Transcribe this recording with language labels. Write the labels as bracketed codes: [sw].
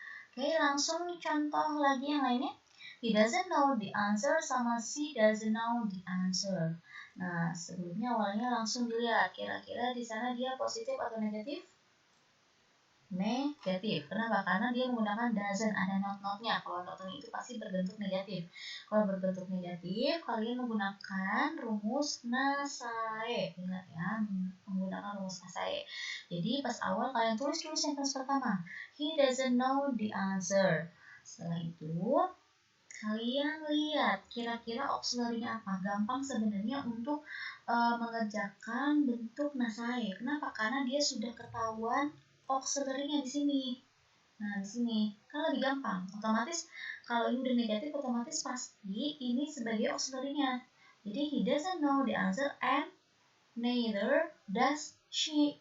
[id] Oke, langsung contoh lagi yang lainnya. [en] He doesn't know the answer [id] sama [en] she doesn't know the answer. [id] Nah, sebelumnya awalnya langsung dilihat kira-kira di sana dia positif atau negatif? Negatif. Kenapa? Karena dia menggunakan doesn't, ada not-notnya. Kalau not-notnya itu pasti berbentuk negatif. Kalau berbentuk negatif, kalian menggunakan rumus nasae. Ingat ya, menggunakan rumus nasae. Jadi pas awal kalian tulis dulu sentence pertama. [en] He doesn't know the answer. [id] Setelah itu, Kalian lihat kira-kira auxiliary-nya apa? Gampang sebenarnya untuk mengerjakan bentuk nasae. Kenapa? Karena dia sudah ketahuan auxiliary-nya di sini. Nah, di sini kan lebih gampang. Otomatis kalau ini udah negatif, otomatis pasti ini sebagai auxiliary-nya. Jadi [en] he doesn't know the answer and neither does she.